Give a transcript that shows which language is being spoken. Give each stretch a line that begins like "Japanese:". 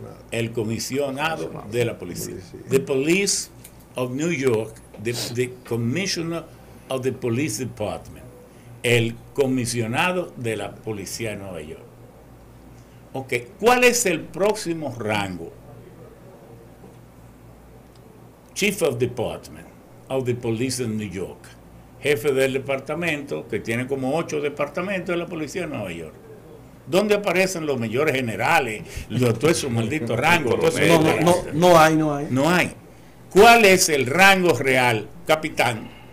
Spanish: El comisionado de la policía.
English: The Police of New York, the Commissioner of the Police Department.
Spanish: El comisionado de la policía de Nueva York. Ok, ¿cuál es el próximo rango?
English: Chief of Department of the Police of New York.
Spanish: Jefe del departamento, que tiene como 8 departamentos de la policía de Nueva York. ¿Dónde aparecen los mayores generales? Todos esos malditos rangos. No hay. No hay. ¿Cuál es el rango real? Capitán.